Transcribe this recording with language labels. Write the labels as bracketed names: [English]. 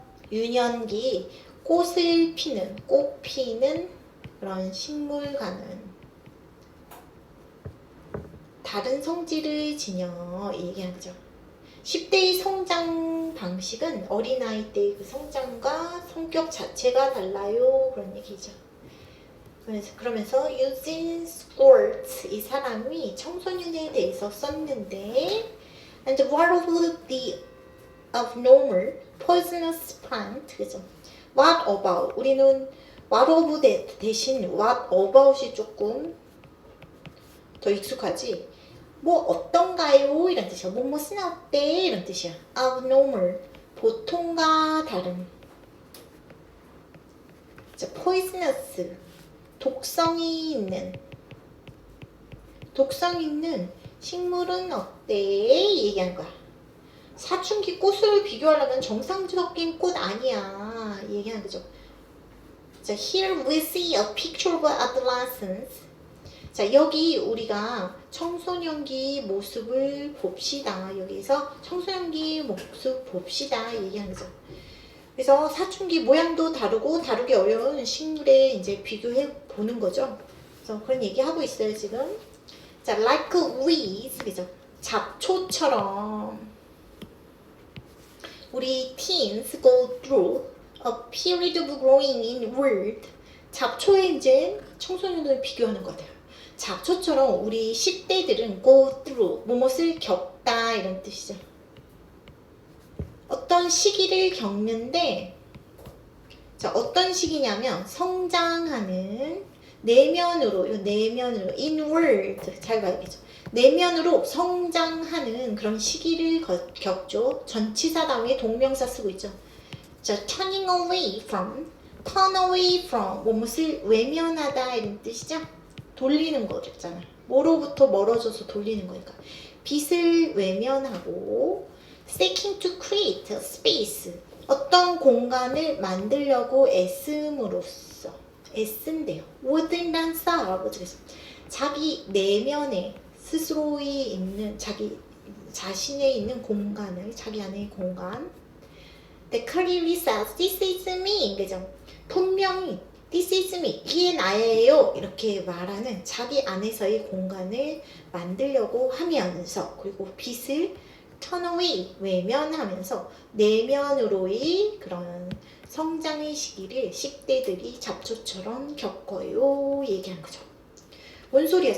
[Korean] 유년기 꽃을 피는, 꽃 피는 그런 식물과는 다른 성질을 지녀 얘기하는 거죠. 10대의 성장 방식은 어린아이 때의 그 성장과 성격 자체가 달라요. 그런 얘기죠. 그러면서 [English] Eugene Schwartz [Korean] 이 사람이 청소년에 대해서 썼는데 [English] And what of the abnormal poisonous plant? [Korean] 그죠? [English] What about? [Korean] 우리는 what of 대신 what about이 조금 더 익숙하지. 뭐 어떤가요? 이런 뜻이야. 뭐뭐은 어때? 이런 뜻이야. abnormal 보통과 다른. 자, poisonous 독성이 있는 식물은 어때? 얘기한 거야. 사춘기 꽃을 비교하려면 정상적인 꽃 아니야. 얘기하는 거죠. 자, [English] here we see a picture of adolescence. [Korean] 자, 여기 우리가 청소년기 모습을 봅시다. 여기서 청소년기 모습 봅시다. 얘기하는 거죠. 그래서 사춘기 모양도 다루기 어려운 식물에 이제 비교해 보는 거죠. 그래서 그런 얘기 하고 있어요, 지금. 자, [English] like weeds, [Korean] 그죠? 잡초처럼 우리 [English] teens go through a period of growing in world. [Korean] 잡초에 이제 청소년들 비교하는 것 같아요. 잡초처럼 우리 10대들은 [English] go through, [Korean] 무엇을 겪다 이런 뜻이죠. 어떤 시기를 겪는데, 자, 어떤 시기냐면 성장하는 내면으로 inward, 잘 봐야겠죠. 내면으로 성장하는 그런 시기를 겪죠. 전치사 다음에 동명사 쓰고 있죠. 자, [English] turning away from, turn away from, [Korean] 무엇을 외면하다 이런 뜻이죠. 돌리는 거잖아요. 뭐로부터 멀어져서 돌리는 거니까. 빛을 외면하고 [English] seeking to create a space, [Korean] 어떤 공간을 만들려고 애씀으로써, 애쓴대요. [English] within themselves, [Korean] 자기 내면에 스스로에 있는 자기 자신에 있는 공간을, 자기 안의 공간. [English] The clearly says this is me, [Korean] 그죠? 분명히 [English] this is me, [Korean] 이게 나예요 이렇게 말하는 자기 안에서의 공간을 만들려고 하면서, 그리고 빛을 [English] turn away, [Korean] 외면하면서 내면으로의 그런 성장의 시기를 10대들이 잡초처럼 겪어요 얘기한 거죠. 뭔 소리야?